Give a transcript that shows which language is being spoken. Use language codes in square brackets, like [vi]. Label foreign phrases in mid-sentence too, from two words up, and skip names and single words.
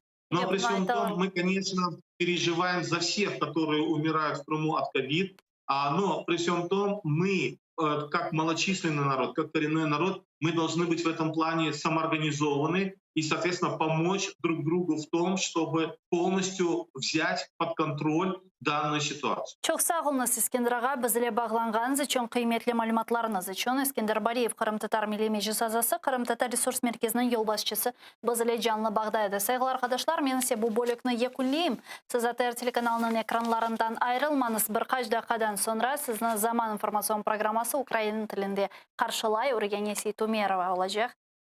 [ru] Но при всем том, мы, конечно, переживаем за всех, которые умирают в Крыму от ковид, но при всем том мы, как малочисленный народ, как коренной народ, мы должны быть в этом плане самоорганизованы и, соответственно, помочь друг другу в том, чтобы полностью взять под контроль данную ситуацию. [crh] Çok sağ olunuz İskender ağa, bizle bağlanğanız için, kıymetli malumatlarınız için. İskender Bariyev, Kırım Tatar Milli Meclis azası, Kırım Tatar Resurs Merkezi'nin yol başçısı, bizle canlı bağdaydı. Saygılar arkadaşlar, men ise bu bölükni yekunleyim. Siz ATR telekanalının ekranlarından ayrılmanız. Birkaç dakikadan sonra sizni Zaman informasyon programması Ukrayna tilinde karşılay Urgenesi Tumerova olacak.